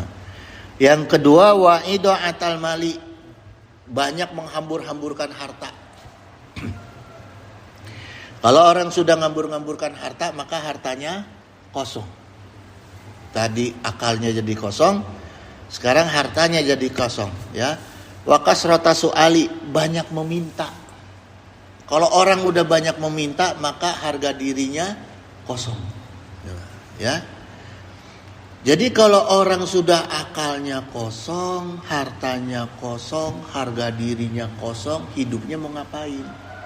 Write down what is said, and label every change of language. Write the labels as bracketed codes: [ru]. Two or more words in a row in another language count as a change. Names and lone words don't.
[id] Yang kedua, [ar] وإضاعة المال, [id] banyak menghambur-hamburkan harta. Kalau orang sudah ngambur-ngamburkan harta, maka hartanya kosong. Tadi akalnya jadi kosong, sekarang hartanya jadi kosong, ya. [ar] وكثرة السؤال, [id] banyak meminta. Kalau orang udah banyak meminta, maka harga dirinya kosong. Ya. Jadi kalau orang sudah akalnya kosong, hartanya kosong, harga dirinya kosong, hidupnya mau ngapain?